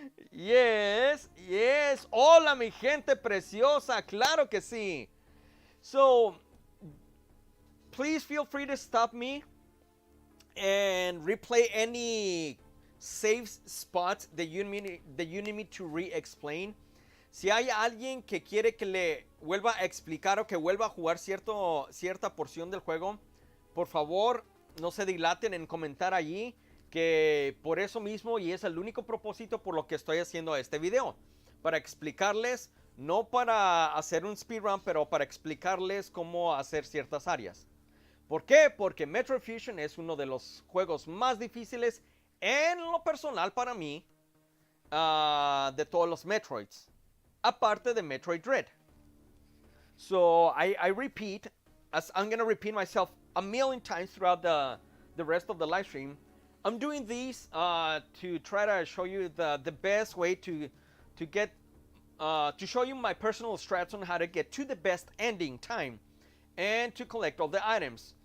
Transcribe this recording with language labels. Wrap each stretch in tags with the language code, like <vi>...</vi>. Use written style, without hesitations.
<en>Yes, yes.</en> <es>Hola, mi gente preciosa. Claro que sí.</es> <en>So, please feel free to stop me and replay any save spots that you need me to re-explain.</en> <es>Si hay alguien que quiere que le vuelva a explicar o que vuelva a jugar cierta porción del juego, por favor, no se dilaten en comentar allí, que por eso mismo, y es el único propósito por lo que estoy haciendo este video, para explicarles, no para hacer un speedrun, pero para explicarles cómo hacer ciertas áreas. ¿Por qué? Porque Metroid Fusion es uno de los juegos más difíciles en lo personal para mí, de todos los Metroids, aparte de Metroid Dread.</es> <en>So I repeat, as I'm gonna repeat myself a million times throughout the rest of the live stream. I'm doing these to try to show you the best way to get to show you my personal strats on how to get to the best ending time and to collect all the items.</en>